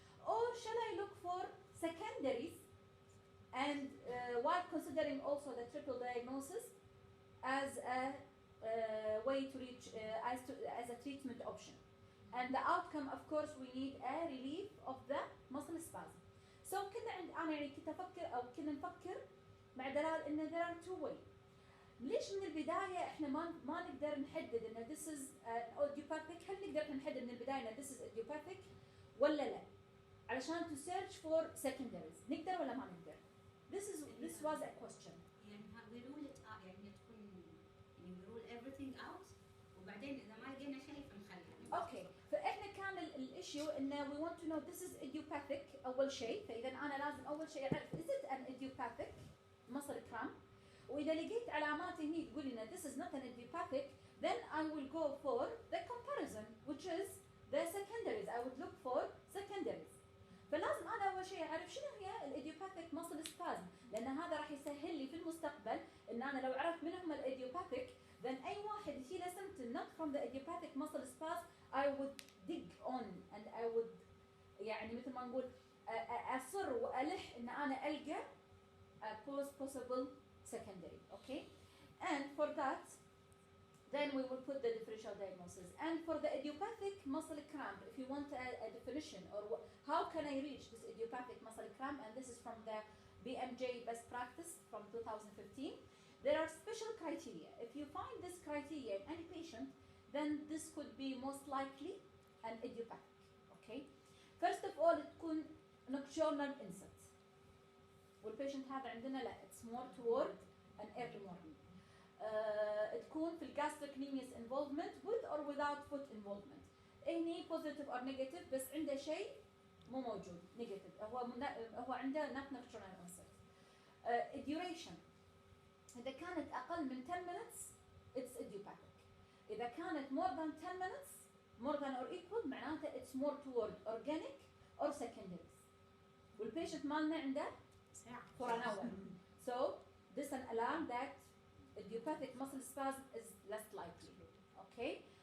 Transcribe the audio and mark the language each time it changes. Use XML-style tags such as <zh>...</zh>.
<en>Or shall I look for secondaries, and while considering also the triple diagnosis as a way to reach as a treatment option? And the outcome, of course, we need a relief of the muscle spasm.</en> <ar>So أنا يعني كنت أفكر أو كنا نفكر مع دلال إن</ar> <en>there are two way.</en> <ar>ليش من البداية إحنا ما نقدر نحدد إن</ar> <en>this is idiopathic؟</en> <ar>هل نقدر نحدد من البداية إن this is idiopathic ولا لا؟ علشان</ar> <en>to search for secondaries</en> <ar>نقدر ولا ما نقدر؟</ar> <en>This was a question.</en> <ar>يعني</ar> <en>we rule it out</en> <ar>يعني تكون يعني</ar> <en>we rule everything out</en> <ar>وبعدين إذا ما لقينا شيء فنخليه. اوكي فاحنا كان الاشيو انه</ar> <en>we want to know this is idiopathic</en> <ar>اول شيء فاذا انا لازم اول شيء اعرف</ar> <en>is it an idiopathic muscle cramp</en> <ar>واذا لقيت علامات هني تقول لنا</ar> <en>this is not an idiopathic then I will go for the comparison which is the secondaries. I would look for secondaries.</en> <ar>فلازم انا اول شيء اعرف شنو هي الايديوباثيك muscle spasm لان لان هذا راح يسهل لي في المستقبل ان انا لو عرفت من هم الايديوباثيك</ar> <en>then اي</en> <ar>واحد يجي له</ar> <en>symptom not from the idiopathic muscle spasm I would dig on and I would</en> <ar>يعني مثل ما نقول اصر والح ان انا القى possible secondary.</ar> <en>Okay, and for that then we will put the differential diagnosis. And for the idiopathic muscle cramp, if you want a definition or how can I reach this idiopathic muscle cramp, and this is from the BMJ best practice from 2015, there are special criteria. If you find this criteria in any patient, then this could be most likely an idiopathic. Okay, first of all</en> <ar>تكون</ar> <en>nocturnal inset. والpatient</en> <ar>هذا عندنا لا</ar> <en>it's more toward an early morning.</en> <ar>تكون في</ar> <en>الgastrocnemius involvement with or without foot involvement.</en> <ar>هني</ar> <en>positive or negative</en> <ar>بس عنده شيء مو موجود negative هو عنده</ar> <en>not nocturnal onset. Duration إذا كانت أقل من 10 minutes it's idiopathic.</en> <ar>إذا كانت</ar> <en>more than 10 minutes more than or equal</en> <ar>معناته</ar> <en>it's more toward organic or secondaries. والpatient مالنا عنده for an hour. So this is an alarm that idiopathic muscle spasm is less likely. Okay.</en>